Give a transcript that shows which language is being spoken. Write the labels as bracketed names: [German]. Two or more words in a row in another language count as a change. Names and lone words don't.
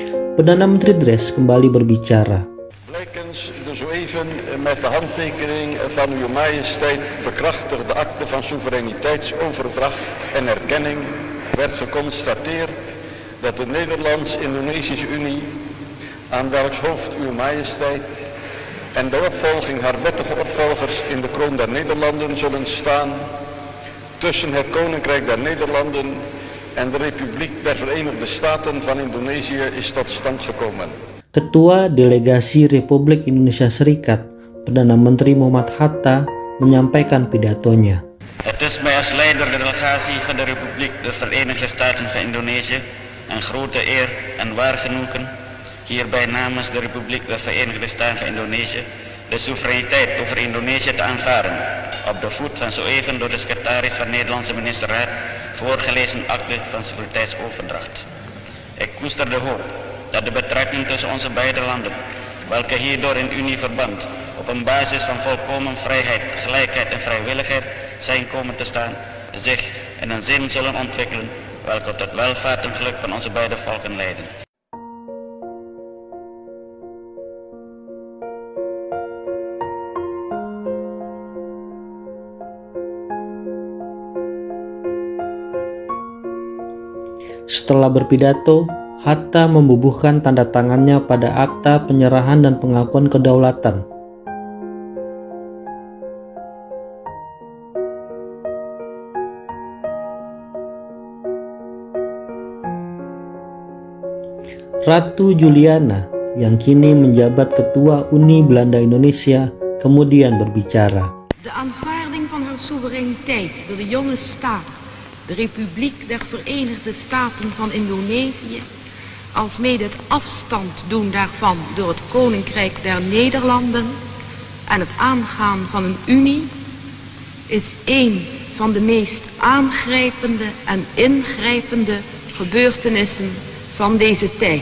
[Indonesian] Perdana Menteri Drees kembali berbicara. [Dutch] Blijkens de zo even met de handtekening van uw majesteit bekrachtigde akte van soevereiniteitsoverdracht en erkenning werd geconstateerd dat de Nederlands-Indonesische Unie, aan welks hoofd uw majesteit en de opvolging haar wettige opvolgers in de kroon der Nederlanden zullen staan, tussen het Koninkrijk der Nederlanden en de Republiek der Verenigde Staten van Indonesië is tot stand gekomen. [Indonesian] Ketua Delegasi Republik Indonesia Serikat, Perdana Menteri Muhammad Hatta, menyampaikan pidatonya. [Dutch] Het is mij als leider de delegatie van de Republiek der Verenigde Staten van Indonesië een grote eer en waar genoegen hierbij namens de Republiek der Verenigde Staten van Indonesië de soevereiniteit over Indonesië te aanvaarden op de voet van zo even door de secretaris van de Nederlandse ministerraad voorgelezen akte van soevereiniteitsoverdracht. Ik koester de hoop dat de betrekking tussen onze beide landen, welke hierdoor in unieverband op een basis van volkomen vrijheid, gelijkheid en vrijwilligheid zijn komen te staan, zich in een zin zullen ontwikkelen welke tot welvaart en geluk van onze beide volken leiden. [Indonesian] Setelah berpidato, Hatta membubuhkan tanda tangannya pada akta penyerahan dan pengakuan kedaulatan. Ratu Juliana, yang kini menjabat Ketua Unie Belanda Indonesia, kemudian berbicara. [Dutch] De aanvaarding van haar soevereiniteit door de jonge staat, de Republiek der Verenigde Staten van Indonesië, alsmede het afstand doen daarvan door het Koninkrijk der Nederlanden en het aangaan van een unie, is een van de meest aangrijpende en ingrijpende gebeurtenissen van deze tijd.